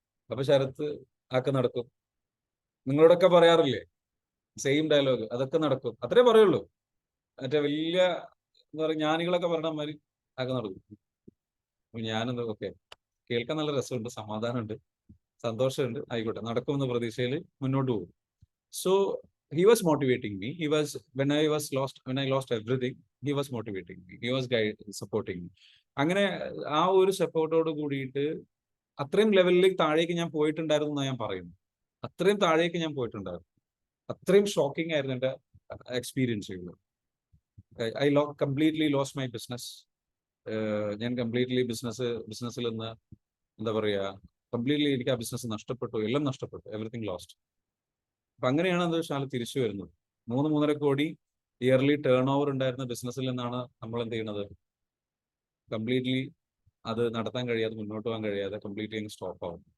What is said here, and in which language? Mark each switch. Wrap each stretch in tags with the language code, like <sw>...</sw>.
<ml>അപ്പൊ ശരത്ത് നടക്കും. നിങ്ങളോടൊക്കെ പറയാറില്ലേ സെയിം ഡയലോഗ്, അതൊക്കെ നടക്കും, അത്രേ പറയുള്ളൂ. മറ്റേ വലിയ എന്താ പറയുക, ജ്ഞാനികളൊക്കെ പറഞ്ഞ മാതിരി നടക്കും. ഞാനെന്താ കേൾക്കാൻ നല്ല രസമുണ്ട്, സമാധാനമുണ്ട്, സന്തോഷമുണ്ട്, ആയിക്കോട്ടെ നടക്കുമെന്ന പ്രതീക്ഷയിൽ മുന്നോട്ട് പോകും.</ml> <en>So he was motivating me. When I lost everything, he was motivating me. He was supporting me.</en> <ml>അങ്ങനെ ആ ഒരു സപ്പോർട്ടോട് കൂടിയിട്ട് അത്രയും ലെവലിലേക്ക് താഴേക്ക് ഞാൻ പോയിട്ടുണ്ടായിരുന്നു എന്നാണ് ഞാൻ പറയുന്നത്. അത്രയും താഴേക്ക് ഞാൻ പോയിട്ടുണ്ടായിരുന്നു. അത്രയും ഷോക്കിംഗ് ആയിരുന്നു എൻ്റെ എക്സ്പീരിയൻസുകൾ.</ml> <en>I completely lost my business.</en> <ml>ഞാൻ കംപ്ലീറ്റ്ലി ബിസിനസ്സിൽ നിന്ന് എന്താ പറയുക, കംപ്ലീറ്റ്ലി എനിക്ക് ആ ബിസിനസ് നഷ്ടപ്പെട്ടു, എല്ലാം നഷ്ടപ്പെട്ടു,</ml> <en>Everything lost.</en> <ml>അപ്പൊ അങ്ങനെയാണ് എന്താ വെച്ചാൽ തിരിച്ചു വരുന്നത്. 3-3.5 കോടി ഇയർലി ടേൺ ഓവർ ഉണ്ടായിരുന്ന ബിസിനസ്സിൽ നിന്നാണ് നമ്മൾ എന്ത് ചെയ്യുന്നത്, കംപ്ലീറ്റ്ലി അത് നടത്താൻ കഴിയാതെ, മുന്നോട്ട് പോകാൻ കഴിയാതെ കംപ്ലീറ്റ്ലി സ്റ്റോപ്പ് ആവും.</ml>